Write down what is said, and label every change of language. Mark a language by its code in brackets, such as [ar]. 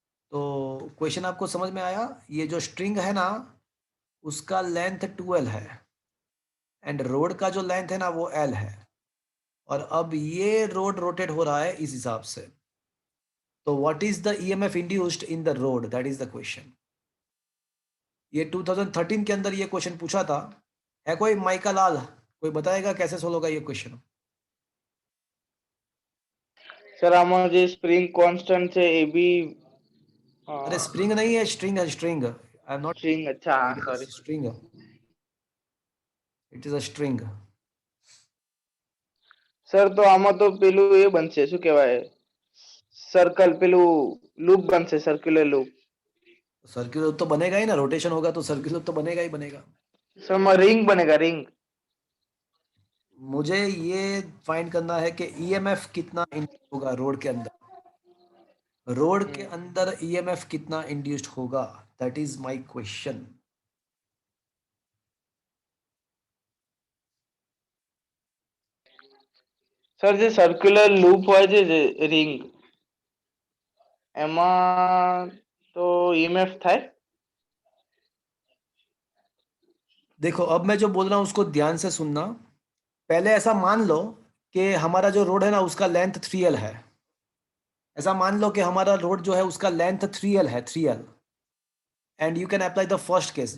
[hi] तो क्वेश्चन आपको समझ में आया? ये जो स्ट्रिंग है ना उसका लेंथ 12 है, [en] and rod का [hi] जो लेंथ है ना वो एल है, और अब ये रोड रोटेट हो रहा है इस हिसाब से। [en] तो what is the EMF induced in the rod, that is the question. [hi] ये 2013 के अंदर ये क्वेश्चन पूछा था। है कोई माइका लाल, कोई बताएगा कैसे सोल्व होगा ये क्वेश्चन? [gu] सर આમાં જે સ્પ્રિંગ કોન્સ્ટન્ટ છે એ બી [hi] अरे स्प्रिंग नहीं है, स्ट्रिंग है, string. [en] I am not [hi] string अच्छा sorry. [en] String, it is a string. [gu] Sir તો આમાં તો પેલું એ બનશે શું કહેવાય सर्कल પેલું loop Banse circular loop. [hi] Circular तो बनेगा ही ना, रोटेशन होगा तो सर्कुलर तो बनेगा ही बनेगा। सर रिंग बनेगा रिंग। मुझे ये फाइंड करना है कि ईएमएफ कितना इंड्यूस होगा रोड के अंदर, रोड के अंदर ईएमएफ कितना इंड्यूस्ड होगा, [en] That is my question. [gu] Sir જે સર્ક્યુલર લૂપ હોય છે જે રિંગ એમાં તો ईएमएफ થાય। [hi] देखो अब मैं जो बोल रहा हूं उसको ध्यान से सुनना। पहले ऐसा मान लो कि हमारा जो रोड है ना उसका लेंथ 3L है। ऐसा मान लो कि हमारा रोड जो है उसका लेंथ 3L है, 3L, [en] And you can apply the first case.